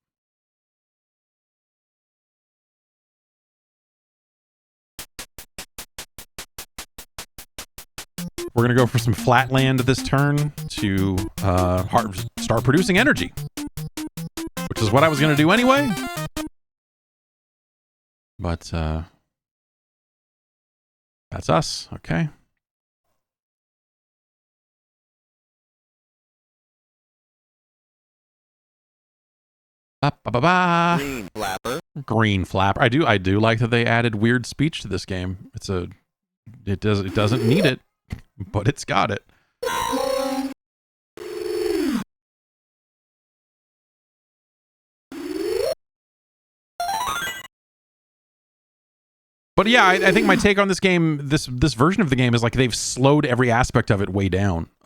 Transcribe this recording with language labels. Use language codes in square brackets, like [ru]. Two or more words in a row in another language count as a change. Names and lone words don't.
[en] We're going to go for some flatland this turn to start producing energy. Which is what I was going to do anyway. But that's us. Okay. Ba-ba-ba. Green flapper. Green flapper. I do like that they added weird speech to this game. It doesn't need it, but it's got it. But yeah, I think my take on this game, this version of the game, is like they've slowed every aspect of it way down.